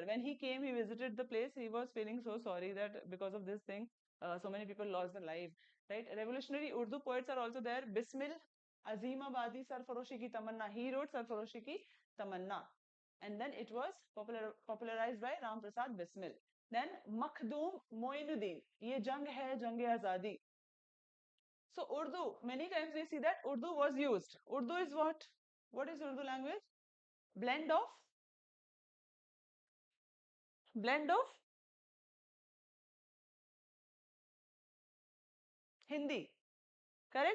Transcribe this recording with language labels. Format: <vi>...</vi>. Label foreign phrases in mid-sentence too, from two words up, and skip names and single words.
<en>When he came, he visited the place. He was feeling so sorry that because of this thing, so many people lost their lives. Right? Revolutionary Urdu poets are also there. Bismil Azimabadi Sarfaroshi ki Tamanna. He wrote Sarfaroshi ki Tamanna, and then it was popularized by Ram Prasad Bismil.</en> <ur>Then Makhdoom Moinuddin. Ye jang hai, jang azadi.</ur> <en>So Urdu, many times we see that Urdu was used. Urdu is what? What is Urdu language? Blend of blend of Hindi, correct?</en>